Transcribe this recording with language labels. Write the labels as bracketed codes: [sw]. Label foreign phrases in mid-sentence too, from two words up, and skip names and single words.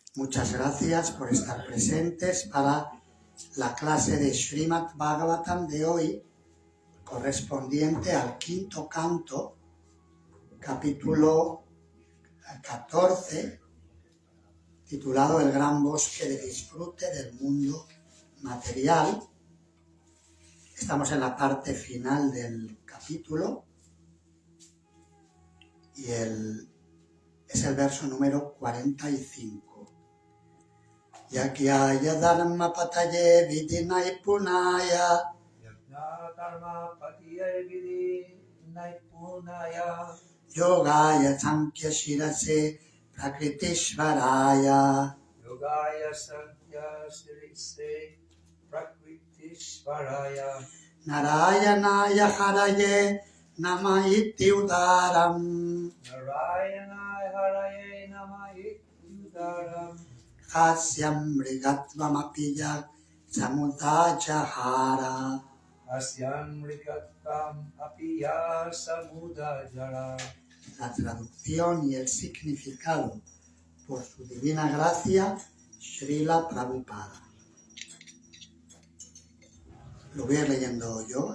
[es] Muchas gracias por estar presentes para la clase de Srimad Bhagavatam de hoy, correspondiente al quinto canto, capítulo 14, titulado El gran bosque de disfrute del mundo material. Estamos en la parte final del capítulo y es el verso número 45. [sa] Yagyaya dharma pataye vidinai punaya yogaya sankhya shirase prakritishvaraya Narayanaya haraye nama iti udaram Hasyam mrigatvam apiya samudajahara. [es] La traducción y el significado por su divina gracia, Srila Prabhupada. Lo voy a ir leyendo yo.